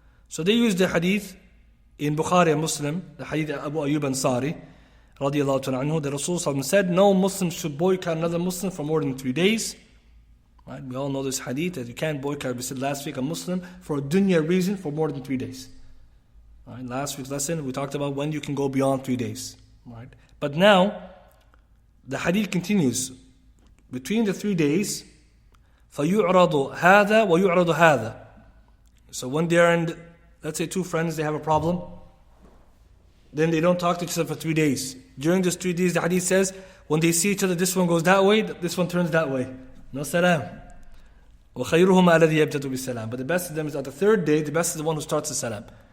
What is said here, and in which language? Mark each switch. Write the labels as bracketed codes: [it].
[en] So they use the hadith in Bukhari and Muslim, the hadith of Abu Ayyub Ansari, radiyallahu ta'ala anhu, the Rasul said, no Muslim should boycott another Muslim for more than 3 days. Right? We all know this hadith that you can't boycott, we said last week, a Muslim for a dunya reason for more than 3 days. Right? Last week's lesson, we talked about when you can go beyond 3 days. Right? But now, the hadith continues. Between the 3 days, [ar] فَيُعْرَضُ هَذَا وَيُعْرَضُ هَذَا. [en] So when they're in, let's say two friends, they have a problem, then they don't talk to each other for 3 days. During those 3 days, the hadith says, when they see each other, this one goes that way, this one turns that way. No salam. [ar] وَخَيْرُهُمَا الَّذِي يَبْتَدُ بِالسَّلَامِ. [en] But the best of them is at the third day, the best is the one who starts the salam.